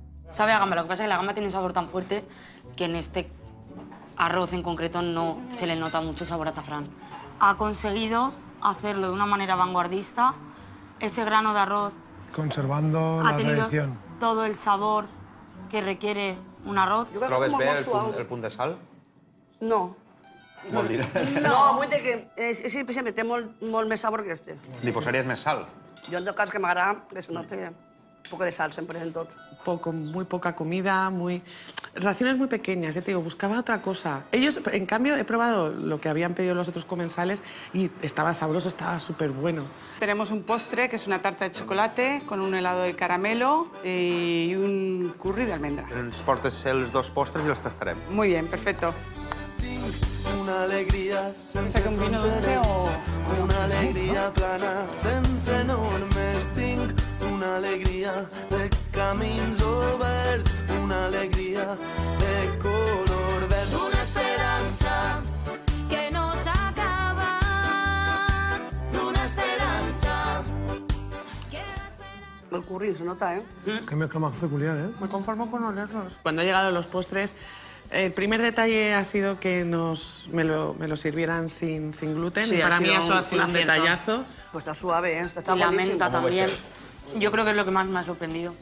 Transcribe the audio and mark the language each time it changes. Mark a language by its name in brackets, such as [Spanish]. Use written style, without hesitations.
[Spanish] Sabe a gamba, lo que pasa es que la gamba tiene un sabor tan fuerte que en este arroz en concreto no se le nota mucho sabor a azafrán. Ha conseguido hacerlo de una manera vanguardista. Ese grano de arroz Conservando ha la tenido tradición. todo el sabor que requiere un arroz. [Catalan] Trobes bé el punt de sal? No. Vol dir? No, vull dir que per exemple, té molt més sabor que este. Li posaries més sal? Jo, en tot cas, que m'agrada que [Spanish] se note un poco de [Catalan] sal sempre en tot. [Spanish] Muy poca comida, raciones muy pequeñas, ya te digo, buscaba otra cosa. Ellos, en cambio, he probado lo que habían pedido los otros comensales y estaba sabroso, estaba súper bueno. Tenemos un postre que es una tarta de chocolate con un helado de caramelo y un curry de almendra. [Catalan] Ens portes els dos postres i els tastarem. [Spanish] Muy bien, perfecto. [Catalan] Una alegria sense [Spanish] ¿Saca un vino dulce o...? [Catalan] Una alegria plana sense normes. Tinc una alegria de camins oberts, una alegria de color verd. Una esperança que no s'ha acabat, una esperanza. [Spanish] El curry se nota, ¿eh? Qué mezcla más peculiar, ¿eh? Me conformo con olerlos. Cuando han llegado los postres, el primer detalle ha sido que me lo sirvieran sin gluten. Sí, y para mí eso ha sido un acierto. detallazo. Pues está suave, ¿eh? Está Y la buenísimo. menta también. Yo creo que es lo que más me ha sorprendido.